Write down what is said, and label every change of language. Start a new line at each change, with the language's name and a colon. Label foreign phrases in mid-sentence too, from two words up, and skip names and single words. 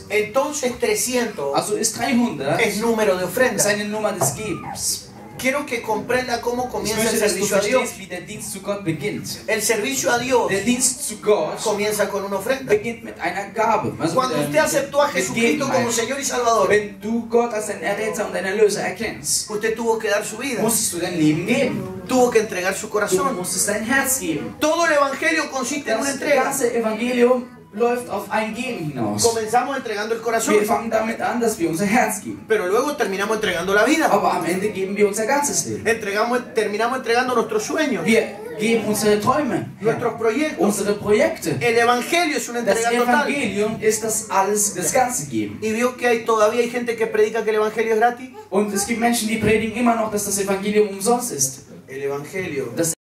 Spanish: Entonces 300
German: Also ist 300
Spanish: es número de
German: ist
Spanish: ofrenda.
German: eine Nummer des Gebens.
Spanish: Quiero que comprenda cómo
German: Ich
Spanish: comienza el
German: möchte, dass du
Spanish: servicio a Dios.
German: verstehst, wie der Dienst zu Gott beginnt.
Spanish: El servicio a Dios
German: Der Dienst zu Gott
Spanish: comienza con una ofrenda.
German: beginnt mit einer Gabe. Also
Spanish: Cuando
German: mit,
Spanish: usted aceptó a
German: mit
Spanish: Jesucristo como
German: Gegenwart.
Spanish: Señor y Salvador,
German: Wenn du Gott als deinen Erretter und deinen Erlöser erkennst,
Spanish: usted tuvo que dar su vida,
German: musstest du dein Leben geben.
Spanish: tuvo que entregar su
German: Du
Spanish: corazón.
German: musstest dein Herz geben.
Spanish: Todo el evangelio consiste en una
German: Das
Spanish: entrega.
German: ganze Evangelium läuft auf ein Geben hinaus.
Spanish: Comenzamos entregando el corazón,
German: Wir fangen damit an, dass wir unser Herz geben.
Spanish: pero luego terminamos entregando la vida.
German: Aber am Ende geben wir unser ganzes Leben.
Spanish: Terminamos entregando nuestros sueños,
German: Wir geben unsere Träume,
Spanish: nuestros proyectos.
German: unsere Projekte.
Spanish: El evangelio es una
German: Das
Spanish: entrega total.
German: Evangelium ist das alles, das ganze Geben.
Spanish: Y vio que todavía hay gente que predica que el evangelio es gratis.
German: Und es gibt Menschen, die predigen immer noch, dass das Evangelium umsonst ist.
Spanish: El evangelio
German: Das